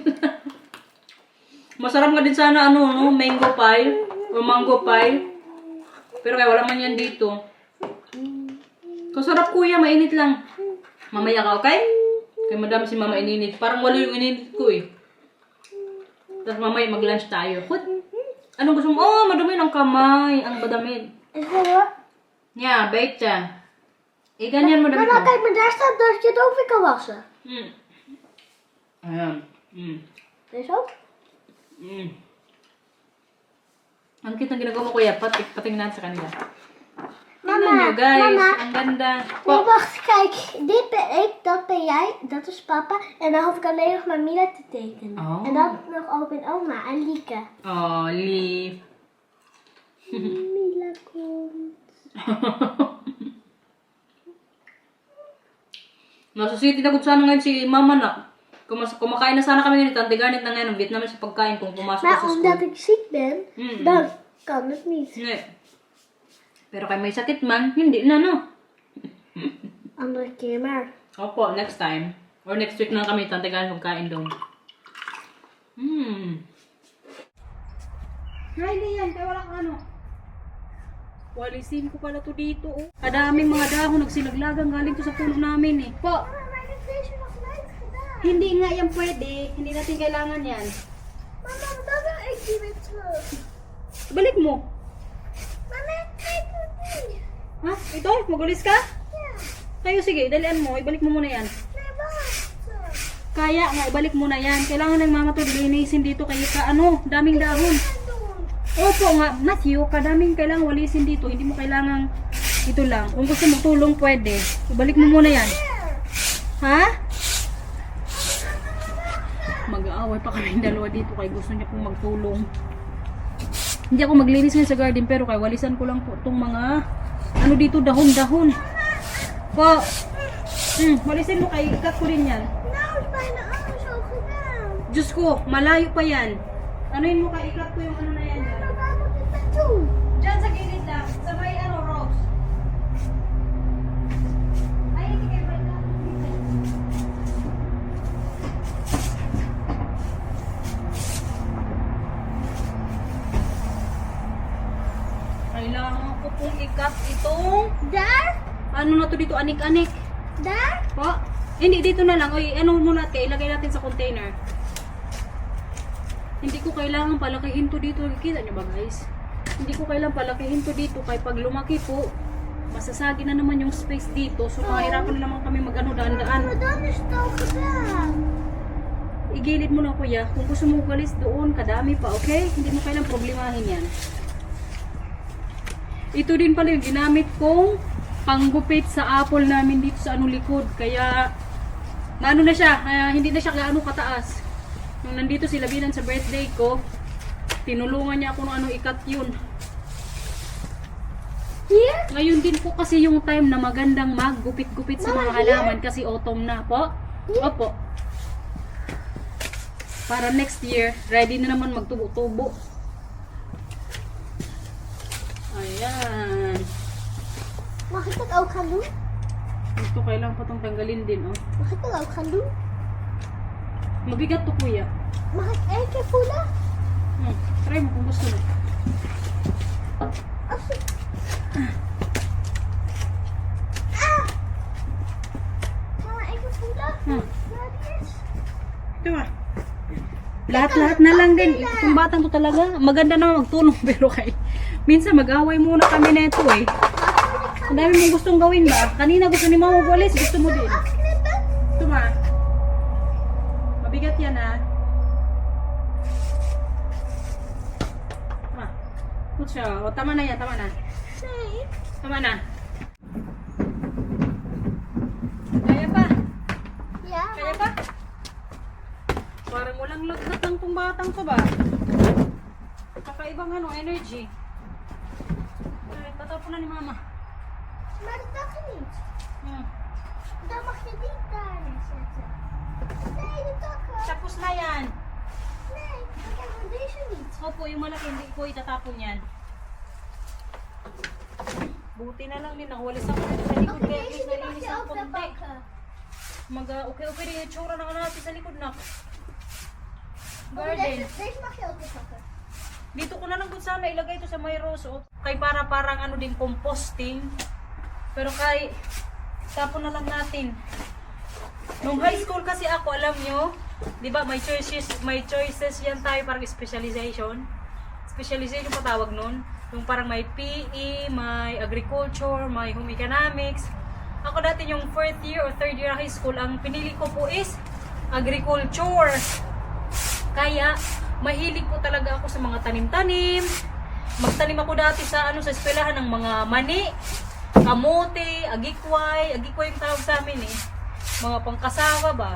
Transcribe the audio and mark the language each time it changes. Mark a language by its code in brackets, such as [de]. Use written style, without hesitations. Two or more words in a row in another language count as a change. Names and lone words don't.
[tl] Masarap nga din sana [en] mango pie [tl] o [en] mango pie. [tl] Pero kaya wala man yan dito. Kasarap kuya, mainit lang. Mamaya ka, okay? Kaya madami si mama ininit. Parang wala yung ininit ko eh. Tapos mamaya mag-lunch tayo. Hut! Anong gusto mo? Oh, madumi ng kamay. Ang badamit. [nl] Is dat wat? Yeah, beter. [tl] Ganyan mo damit Mama, mo. [nl] kijk, maar daar staat dat je het ook weer kan wassen. [tl] Ayan. [nl] Deze ook? [tl] Ang cute ng ginagawa mo kuya. Patingin natin sa kanila. Mama, Tingnan nyo guys. mama. Ang ganda. [nl] Nee, wacht, kijk. Dit ben ik, dat ben jij, dat is papa. En dan hoef ik alleen nog maar Mila te tekenen. Oh. En dan nog opa en oma en Lieke. Oh, lief. Mila komt. [tl] Nasa-city na kung sana ngayon si mama na. Kumakain na sana kami ngayon. Tante ganit na ngayon. Ang Vietnamese sa pagkain kung pumasok [nl] Maar [tl] ka sa [nl] omdat [tl] school. [nl] ik ziek ben, dan kan het niet. Nee. [tl] Pero kay may sakit man, hindi na no. [nl] Andere keer maar. [tl] Opo, [en] next time. [tl] Or [en] next week [tl] na kami, tante ganit pagkain doon. Ay, hindi yan. Kaya walang ano. Walisin ko pala to dito. Oh. Kadaming mga dahon. Nagsilaglagang galing to sa puno namin eh. Po, [nl] Maar ik heb deze nog nooit gedaan. [tl] hindi nga yan pwede. Hindi natin kailangan yan. Mama, [nl] dan wil ik die weer terug. [tl] Balik mo. Mama, [nl] kijk het niet. [tl] Ha? Ito? Magulis ka? [nl] Ja. [tl] Kayo sige, dalian mo. Ibalik mo muna yan. [nl] Nee, wacht. [tl] Kaya nga, ibalik mo na yan. Kailangan ng mama to linisin dito kay daming dahon. Opo nga, Matthew, kadaming kailangan walisin dito. Hindi mo kailangan ito lang. Kung gusto mo tulong, pwede. Ibalik mo muna yan. Ha? Mag-aaway pa kami dalawa dito kay gusto niya pong magtulong. Hindi ako maglinis ngayon sa garden pero kay walisan ko lang po itong mga ano dito, dahon-dahon. Po. Walisin mo kay ikat ko rin yan. [nl] Nou is bijna alles al gedaan. [tl] Diyos ko, malayo pa yan. Anuin mo kay ikat ko yung ano na yan. Dyan. [nl] Maar waar moet ik naartoe? [tl] Diyan sa gilid lang. Sa may Rose. Ay, hindi kayo ba ito? Kailangan ko pong ikat itong [nl] Daar? [tl] ano na to dito, anik-anik. [nl] Daar? [tl] Po? Hindi, dito na lang. Oy, ano muna natin, ilagay natin sa container. Hindi ko kailangan palakihin to dito. Kita nyo ba guys? Hindi ko kailangan palakihin to dito. Kaya pag lumaki po, masasagi na naman yung space dito. So, mahirapan na naman kami mag-ano, daan-daan. [nl] Maar dan is het al gedaan. [tl] Igilid mo na kuya. Kung gusto mo galis doon, kadami pa, okay? Hindi mo kailangang problemahin yan. Ito din pala yung ginamit kong panggupit sa apple namin dito sa likod. Kaya, naano na siya. Hindi na siya gaano kataas. Nung nandito sila binan sa birthday ko, tinulungan niya ako nung ano ikat yun. [nl] Hier? [tl] Ngayon din po kasi yung time na magandang maggupit-gupit sa mga halaman kasi autumn na po. Opo. Para [en] next year, [tl] ready na naman magtubo-tubo. Ayan. [nl] Mag ik dat ook gaan doen? [tl] Ito kailangan pa itong tanggalin din, oh. [nl] Mag ik dat ook gaan doen? [tl] Mabigat to kuya. [nl] Mag ik 1 keer voelen? [tl] Try mo kung gusto mo. [nl] Als ik... Ah! Gaan we even voelen? Waar die is? [tl] Ito ah. Lahat-lahat na lang din. Itong batang to talaga. Maganda na magtulong pero kay minsan mag-away muna kami na ito eh. Ang dami mong gustong gawin ba? Kanina gusto ni mama magwalis, gusto mo din. [nl] Afknippen? [tl] Ito ma. Mabigat yan ha. Ma. Good siya. O tama na yan, tama na. [nl] Nee. [tl] Tama na. Kaya pa. [nl] Ja. [tl] Kaya pa. Parang walang lagnat ng tong batang to ba? Kakaibang ano, energy. Ay, tatapon na ni mama. [nl] Maar dat mag je niet. Hmm. Dan mag je die daar neerzetten. Nee, de takken. [tl] Tapos na yan. [nl] Nee, ik heb van deze niet. [tl] Opo, yung malaki, hindi ko itatapon yan. Buti na lang din, nakawalis ako dito sa likod. [nl] Oké, [tl] Kaya at [nl] deze [tl] least [nl] die mag [tl] nalinis [nl] je [tl] ang [nl] ook weer [tl] konti. [nl] pakken. [tl] Okay din yung tsura na natin sa likod na. Oh, Garden. [nl] deze mag je ook weer pakken. [tl] Dito ko na lang kung sana ilagay ito sa may rose. Oh. Kay parang ano din composting. Pero kay tapon na lang natin. Nung [en] high school [tl] kasi ako, alam nyo, di ba may choices yan tayo parang specialization. Specialization pa tawag nun. Yung parang may PE, may agriculture, may home economics. Ako dati yung [en] 4th year or 3rd year high school, [tl] ang pinili ko po is agriculture. Kaya, mahilig po talaga ako sa mga tanim-tanim. Magtanim ako dati sa sa eskwelahan ng mga mani, kamote, agikway yung tawag sa amin eh. Mga pangkasawa ba?